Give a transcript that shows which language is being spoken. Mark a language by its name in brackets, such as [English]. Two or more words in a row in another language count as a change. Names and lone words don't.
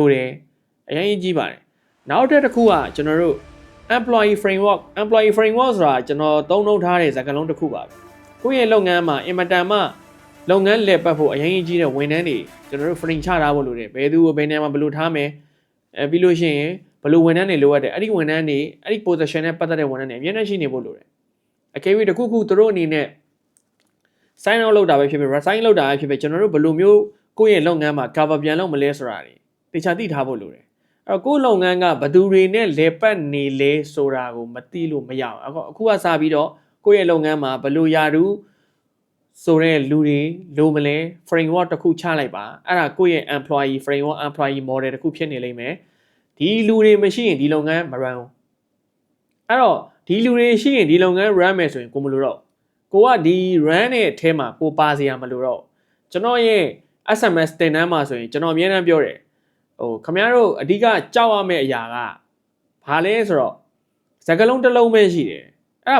[Burmese] တယ်အရင်ကြီးပါတယ်နောက်တစ်ခုကကျွန်တော်တို့ [English] employee framework [Burmese] ဆိုတာကျွန်တော်သုံးနှုန်းထားတဲ့စကားလုံးတစ်ခုပါပဲကိုယ့်ရဲ့လုပ်ငန်းမှာအင်မတန်မှလုပ်ငန်းလည်ပတ်ဖို့အရင်ကြီးတဲ့ဝန်ထမ်းတွေကျွန်တော်တို့ frame ချထားဖို့လိုတယ်ဘယ်သူကိုဘယ်နေရာမှာဘယ်လိုထားမယ်ပြီးလို့ရှိရင်ဘယ်လိုဝန်ထမ်းတွေလိုအပ်တယ်အဲ့ဒီဝန်ထမ်းတွေအဲ့ဒီ position နဲ့ပတ်သက်တဲ့ဝန်ထမ်းတွေအများကြီးရှိနေဖို့လိုတယ်အကယ်၍တစ်ခုခုသူတို့အနေနဲ့ [English] sign out [Burmese] လုပ်တာပဲဖြစ်ဖြစ် resign လုပ်တာပဲဖြစ်ဖြစ်ကျွန်တော်တို့ဘယ်လိုမျိုးကိုယ့်ရဲ့လုပ်ငန်းမှာ cover ပြန်လုပ်မလဲဆိုတာတွေတေချာသိထားဖို့လိုတယ်အဲ့တော့ကိုယ့်လုပ်ငန်းကဘယ်သူတွေနဲ့လည်ပတ်နေလဲဆိုတာကိုမသိလို့မရအောင်အခုကစပြီးတော့ကိုယ့်ရဲ့လုပ်ငန်းမှာဘယ်လိုယာတူဆိုတဲ့လူတွေလိုမလဲ framework တစ်ခုချလိုက်ပါအဲ့ဒါကိုယ့်ရဲ့ [English] employee framework employee model [Burmese] တစ်ခုဖြစ်နေလိမ့်မယ်ဒီလူတွေမရှိရင်ဒီလုပ်ငန်း မ run ဘူးအဲ့တော့ဒီလူတွေရှိရင်ဒီလုပ်ငန်း run မယ်ဆိုရင်ကိုမလို့တော့ကိုကဒီ run ရဲ့အထဲမှာကိုပါစရာမလိုတော့ကျွန်တော်ရဲ့ SMS တင်တန်းမှာဆိုရင်ကျွန်တော်အများအားပြောတယ်ခင်ဗျားတို့အဓိကကြောက်ရမယ့်အရာကဘာလဲဆိုတော့စကားလုံးတစ်လုံးပဲရှိတယ်အဲ့ဒါ